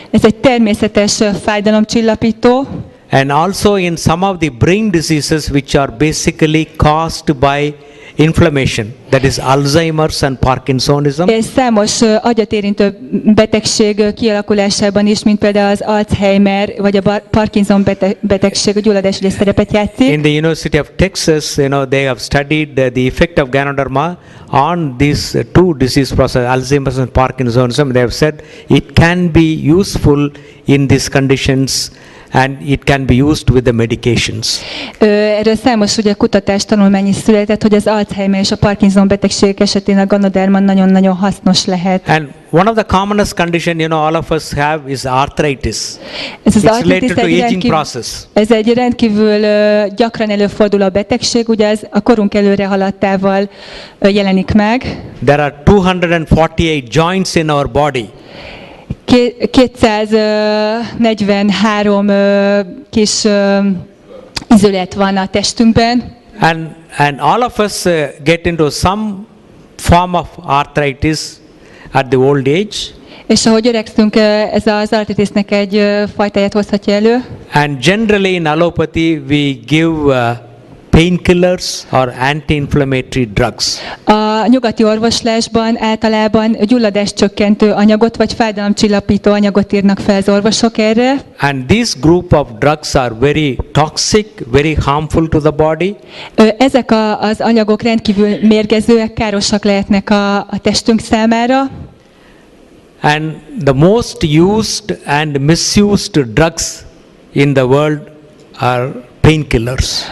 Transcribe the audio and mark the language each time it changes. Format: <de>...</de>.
<hu>Ez egy természetes fájdalomcsillapító.</hu> <en>And also in some of the brain diseases which are basically caused by inflammation, that is Alzheimer's and Parkinsonism.</en> <hu>És számos agyat érintő betegség kialakulásában is, mint például az Alzheimer vagy a Parkinson betegség, a gyulladás ugye szerepet játszik.</hu> <en>In the University of Texas, they have studied the effect of Ganoderma on these two disease processes, Alzheimer's and Parkinsonism. They have said it can be useful in these conditions and it can be used with the medications.</en> <hu>Erről számos ugye kutatás, tanulmány is született, hogy az Alzheimer és a Parkinson betegségek esetén a Ganoderma nagyon-nagyon hasznos lehet.</hu> <en>And one of the commonest condition all of us have is arthritis.</en> <hu>Ez az</hu> <en>It's related to aging process.</en> <hu>Ez egy rendkívül gyakran előforduló betegség, ugye ez a korunk előre haladtával jelenik meg.</hu> <en>There are 248 joints in our body.</en> <hu>243 kis izület van a testünkben.</hu> <en>And all of us get into some form of arthritis at the old age.</en> <hu>És ahogy öregszünk, ez az artritisnek egy fajtáját hozhatja elő.</hu> <en>And generally in allopathy we give painkillers or anti-inflammatory drugs.</en> <hu>A nyugati orvoslásban általában gyulladáscsökkentő anyagot vagy fájdalomcsillapító anyagot írnak fel az orvosok erre.</hu> <en>And this group of drugs are very toxic, very harmful to the body.</en> <hu>Ezek az anyagok rendkívül mérgezőek, károsak lehetnek a testünk számára.</hu> <en>And the most used and misused drugs in the world are painkillers.</en>